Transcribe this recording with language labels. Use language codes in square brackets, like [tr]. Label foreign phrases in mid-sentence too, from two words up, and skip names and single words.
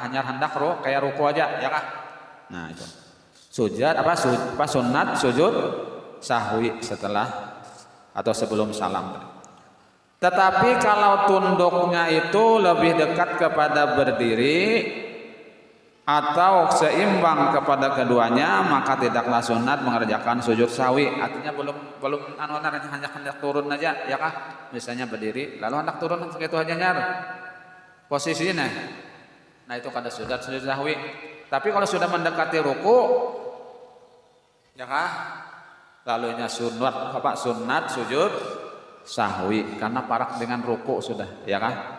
[id] Hanya hendak kayak ruku aja, ya kah? Nah itu sujud sunat sujud sahwi setelah atau sebelum salam. Tetapi kalau tunduknya itu lebih dekat kepada berdiri atau seimbang kepada keduanya, maka tidaklah sunat mengerjakan sujud sahwi. Artinya belum hanya hendak turun aja, ya kah? Misalnya berdiri lalu hendak turun segitu aja nyar posisinya. Nah itu kada sujud sahwi. Tapi kalau sudah mendekati ruku, ya kah? Lalunya sunat sujud sahwi karena parak dengan ruku sudah, ya kah?